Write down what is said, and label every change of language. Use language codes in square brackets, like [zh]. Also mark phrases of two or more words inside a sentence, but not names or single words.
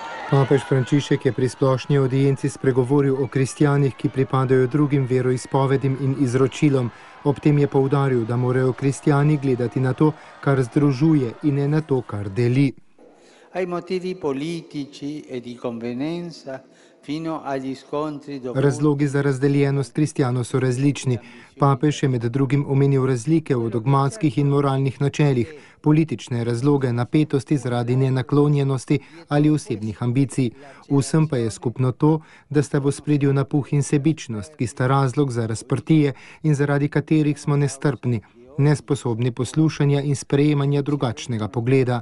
[sl] Papež Frančišek je pri splošni audienci spregovoril o kristjanih, ki pripadajo drugim veroizpovedim in izročilom. Ob tem je poudaril, da morajo kristjani gledati na to, kar združuje, in ne na to, kar deli. [it] Ai motivi politici e di convenienza fino agli scontri dovuti. [sl] Razlogi za razdeljenost kristjanov so različni. Papež je med drugim omenil razlike v dogmatskih in moralnih načelih, politične razloge, napetosti zaradi nenaklonjenosti ali osebnih ambicij. Vsem pa je skupno to, da sta v ospredju napuh in sebičnost, ki sta razlog za razprtije in zaradi katerih smo nestrpni, nesposobni poslušanja in sprejemanja drugačnega pogleda.